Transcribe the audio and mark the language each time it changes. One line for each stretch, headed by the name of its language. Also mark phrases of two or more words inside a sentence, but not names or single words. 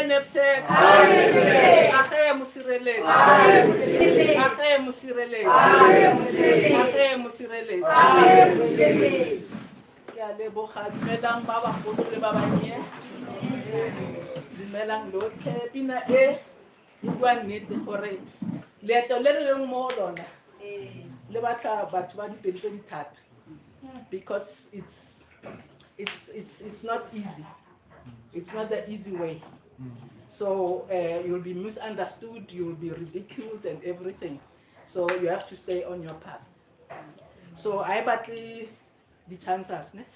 Tswana: Nebt-Het. Nebt-Het. Age musireletsi. Age musireletsi. Age musireletsi. Age musireletsi. Age musireletsi. Age musireletsi. Ke a leboga dumelang ba bagolo le ba bannye. Dumelang lotlhe. Pina e bua nnete gore leeto le re leng mo go lona le batla batho ba dipedi tse di thata
English: because it's not easy. It's not the easy way. So you'll be misunderstood, you'll be ridiculed and everything. So you have to stay on your path. So I battle the chances. Ne?